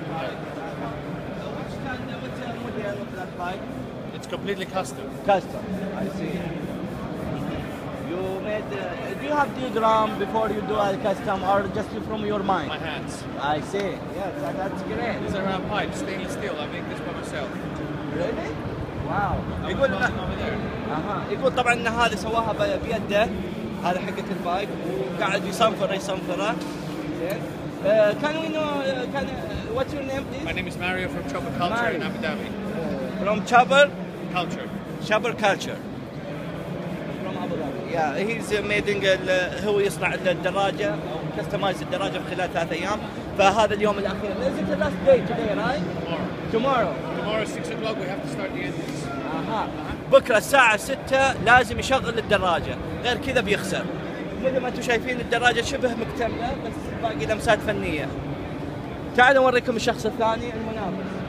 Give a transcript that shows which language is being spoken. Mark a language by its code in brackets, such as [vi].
[en] What's the model of that bike? It's completely custom. Custom, I see. You made. Do you have diagram before you do a custom, or just from your mind? My hands. I see. Yes, that's great. These are round pipes, stainless steel. I make this by myself. Really? [ar] واو. يقول يقول طبعا ان هذه سواها بيده، هذا حقة البايك، وقاعد يصنفره. زين. [en] Can we know what's your name please? My name is Mario from Chopper Culture in Abu Dhabi. From Chopper Culture. From Abu Dhabi. Yeah, he's making [ar] هو يصنع الدراجة او كستمايز الدراجة في خلال 3 ايام. فهذا اليوم الاخير. [en] Is it the last day today, right? Tomorrow. Tomorrow 6 o'clock we have to start the engines. [ar] بكره الساعة 6 لازم يشغل الدراجة، غير كذا بيخسر. مثل ما انتم شايفين الدراجة شبه مكتملة، بس باقي لمسات فنية. تعالوا نوريكم الشخص الثاني المنافس.